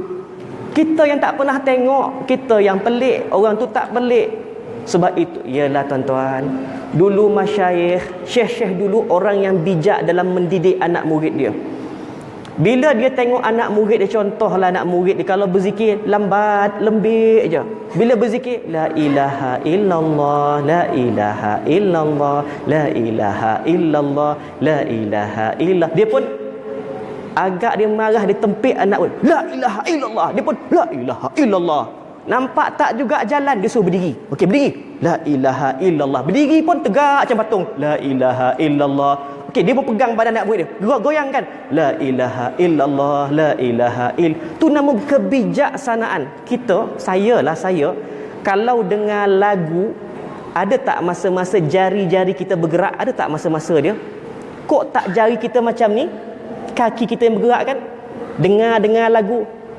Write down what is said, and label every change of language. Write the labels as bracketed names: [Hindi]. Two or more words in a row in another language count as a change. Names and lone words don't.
[Malay] Kita yang tak pernah tengok, kita yang pelik, orang tu tak pelik. Sebab itu, ialah tuan-tuan, dulu masyayikh, syekh-syekh dulu orang yang bijak dalam mendidik anak murid dia. Bila dia tengok anak murid dia, contohlah anak murid dia kalau berzikir lambat, lembik je. Bila berzikir [Arabic] لا إله إلا الله، لا إله إلا الله، لا إله إلا الله، لا إله إلا الله, [Malay] dia pun agak dia marah, dia tempik anak pun [Arabic] لا إله إلا الله, [Malay] dia pun [Arabic] لا إله إلا الله. [Malay] Nampak tak juga jalan, dia suruh berdiri. Okey, berdiri. [Arabic] لا إله إلا الله. [Malay] Berdiri pun tegak macam patung. [Arabic] لا إله إلا الله. [Malay] Okey, dia pun pegang badan anak murid dia. Goyang kan. [Arabic] لا إله إلا الله، لا إله إل. [Malay] Tu nama kebijaksanaan. Saya kalau dengar lagu, ada tak masa-masa jari-jari kita bergerak? Ada tak masa-masa dia? Kok tak jari kita macam ni? Kaki kita yang bergerak kan? Dengar lagu.